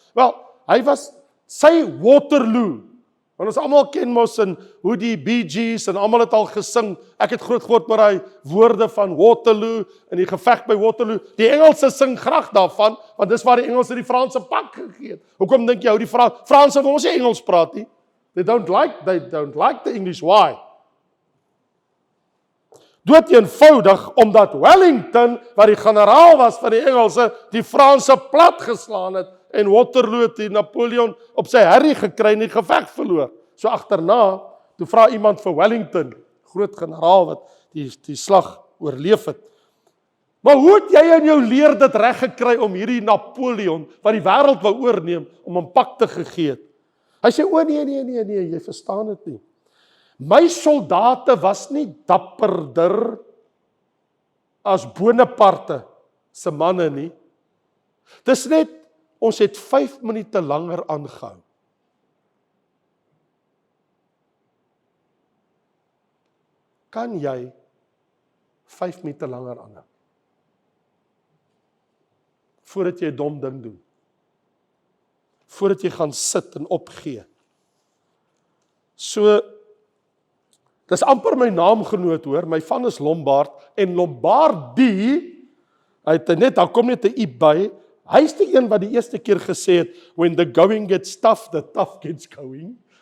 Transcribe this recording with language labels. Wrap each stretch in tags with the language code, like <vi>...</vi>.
<af>Wel, hy was sy Waterloo. Want ons almal ken mos en hoe die Bee Gees en almal het al gesing. Ek het groot geword met daai woorde van Waterloo en die geveg by Waterloo. Die Engelse sing graag daarvan, want dis waar die Engelse die Franse pak gegee het. Hoekom dink jy hou die Franse wil ons nie Engels praat nie?</af> <en>They don't like the English. Why?</en> <af>Dood eenvoudig omdat Wellington, wat die generaal was van die Engelse, die Franse plat geslaan het. En Waterloo het die Napoleon op sy herrie gekry en die geveg verloor. So agterna, toe vra iemand vir Wellington, groot generaal wat die slag oorleef het. Maar hoe het jy in jou leer dit reg gekry om hierdie Napoleon, wat die wêreld wou oorneem, om 'n pak te gegee het? Hy sê, nee, jy verstaan dit nie. My soldate was nie dapperder as Bonaparte se manne nie. Dis net, ons het 5 minute langer aangehou. Kan jy 5 minute langer aanhou? Voordat jy 'n dom ding doen. Voordat jy gaan sit en opgee. So, dis amper my naamgenoot hoor, my van is Lombard, en Lombardie, daar kom net 'n i by, hy is die een wat die eerste keer gesê het,</af> <en>when the going gets tough, the tough gets going.</en>